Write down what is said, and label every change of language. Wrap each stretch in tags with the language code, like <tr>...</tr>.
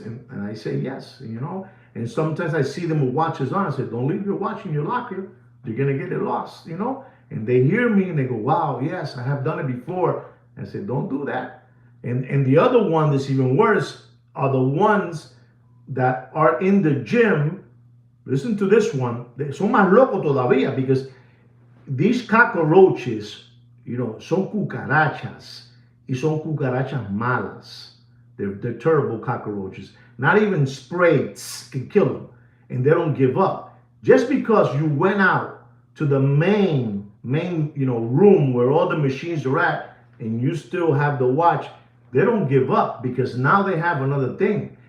<en>And I say yes. And sometimes I see them with watches on. I say, "Don't leave your watch in your locker. You're gonna get it lost." And they hear me and they go, "Wow, yes, I have done it before." I say, "Don't do that." And the other one that's even worse are the ones that are in the gym. Listen to this one.</en> <es>Son más locos todavía,</es> <en>because these cockroaches,</en> <es>son cucarachas, y son cucarachas malas.</es> <en>They're terrible cockroaches. Not even sprays can kill them, and they don't give up. Just because you went out to the main room where all the machines are at, and you still have the watch, they don't give up, because now they have another thing.</en>